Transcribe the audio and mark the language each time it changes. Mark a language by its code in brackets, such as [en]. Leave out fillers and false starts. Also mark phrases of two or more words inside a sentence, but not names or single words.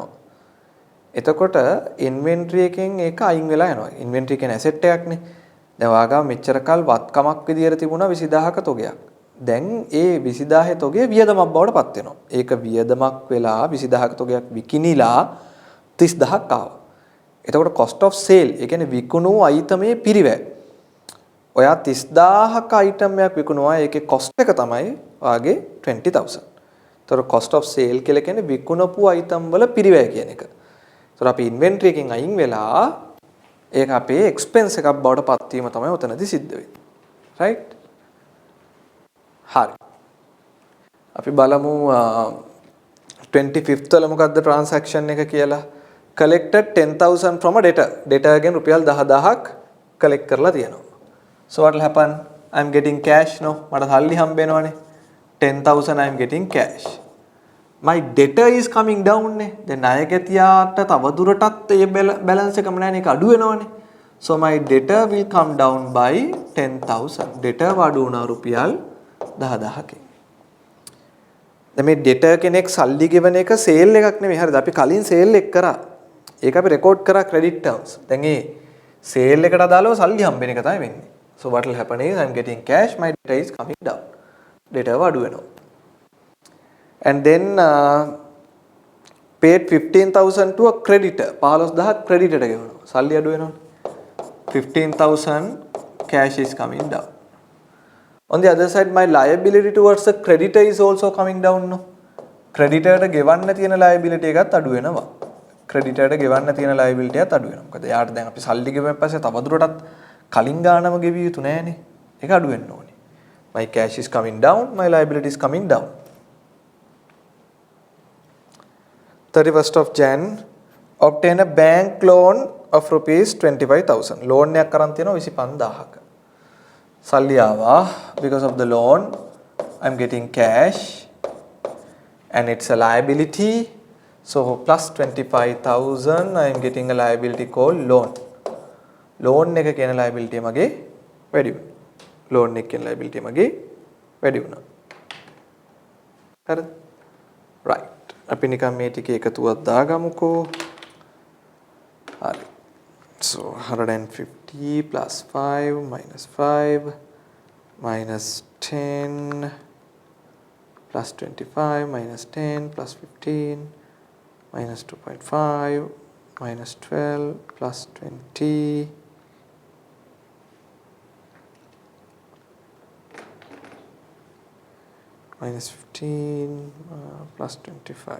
[si] එතකොට inventory එකෙන් ඒක අයින් වෙලා යනවා. inventory කියන්නේ asset එකක් නේ. දැන් ඔයාගාව මෙච්චර කල් වත්කමක් විදියට තිබුණා 20,000ක තොගයක්. දැන් ඒ 20,000 තොගය වියදමක් බවට පත් වෙනවා. ඒක වියදමක් වෙලා 20,000ක තොගයක් විකිනිලා 30,000ක් ආවා. එතකොට [en] cost of sale [si] ඒ කියන්නේ විකුණු අයිටමේ පිරිවැය. ඔයා 30,000ක item එකක් විකුණුවා ඒකේ cost එක තමයි ඔයාගේ 20,000. එතකොට [en] cost of sale [si] කියලා කියන්නේ විකුණපු item වල පිරිවැය කියන එක. එතකොට අපි inventory එකෙන් අයින් වෙලා ඒක අපේ expense එකක් බවට පත් වීම තමයි උතනදී සිද්ධ වෙන්නේ. right? හරි. අපි බලමු 25th වල මොකද්ද transaction එක කියලා. [en] collected 10,000 from a debtor. [si] debtor ගෙන් රුපියල් 10,000ක් collect කරලා තියෙනවා. [en] So what will happen? I am getting cash no. [si] මට සල්ලි හම්බ වෙනවනේ. 10,000 [en] I am getting cash. My debtor is coming down නේ. [si] දැන් ණයගැතියාට තව දුරටත් ඒ balance එකම නැනේ ඒක අඩු වෙනවනේ. [en] So my debtor will come down by 10,000. [si] debtor වඩු වුණා රුපියල් 10,000කින්. දැන් මේ debtor කෙනෙක් සල්ලි ගෙවන එක sale එකක් නෙමෙයි. හරිද? අපි කලින් sale එක කරා. ඒක අපි record කරා [en] credit terms. [si] දැන් ඒ sale එකට අදාළව සල්ලි හම්බෙන එක තමයි වෙන්නේ. [en] So what will happen is I am getting cash, my debtor is coming down. [si] debtor වඩු වෙනවා. [en] And then paid 15,000 to a creditor. [si] 15,000 creditor ට ගෙවනවා. සල්ලි අඩු වෙනවනේ. 15,000 [en] cash is coming down. On the other side, my liability towards the creditor is also coming down. [si] No? creditor ට ගෙවන්න තියෙන liability එකත් අඩු වෙනවා. creditor ට ගෙවන්න තියෙන liability එකත් අඩු වෙනවා. මොකද යාට දැන් අපි සල්ලි ගෙවෙන්න පස්සේ තවදුරටත් කලින් ගානම ගෙවිය යුතු නෑනේ. ඒක අඩු වෙන්න ඕනේ. [en] My cash is coming down, my liability is coming down. 31st of Jan, obtain a bank loan of rupees 25,000. [si] loan එකක් කරන් තියෙනවා 25,000ක. සල්ලි ආවා. [en] because of the loan I am getting cash and it's a liability. So plus 25,000 I am getting a liability called loan. [si] loan එක කියන liability මගේ වැඩි වුණා. loan එක කියන liability මගේ වැඩි වුණා. හරිද? right. අපි නිකන් මේ ටිකේ එකතුවක් දාගමුකෝ. හරි. [en] So 150 plus 5 minus 5 minus 10 plus 25 minus 10 plus 15 minus 2.5 minus 12 plus 20 minus 15 plus 25.